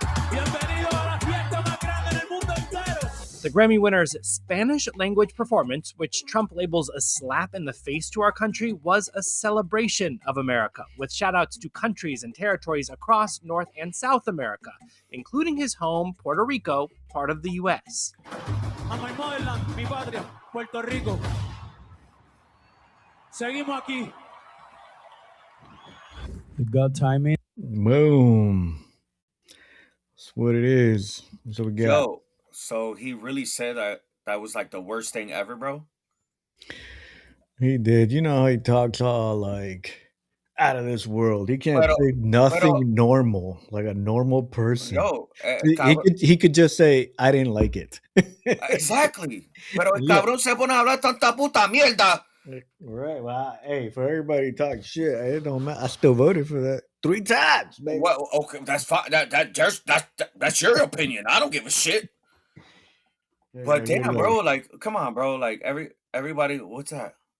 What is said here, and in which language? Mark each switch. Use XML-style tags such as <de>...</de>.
<es>Bienvenido a la fiesta más grande en el mundo entero.</es> <en>The Grammy winner's Spanish language performance, which Trump labels a slap in the face to our country, was a celebration of America, with shout-outs to countries and territories across North and South America, including his home, Puerto Rico, part of the U.S. A my motherland,</en> <es>mi patria,</es> <en>Puerto Rico.</en> <es>Seguimos aquí.</es> <en>Good timing. Boom. That's what it is. So we got. Yo, so he really said that was like the worst thing ever, bro? He did. You know how he talks all like out of this world. He can't say nothing normal, like a normal person. Yo, he could just say, I didn't like it. Exactly.</en> <es>Pero el cabrón se pone a hablar tanta puta mierda.</es> <en>Right. Well, hey, for everybody talking shit, it don't matter. I still voted for that 3 times, baby. Well, okay, that's fine. That's your opinion. I don't give a shit. But damn, bro, like, come on, bro. Like everybody, what's that?</en>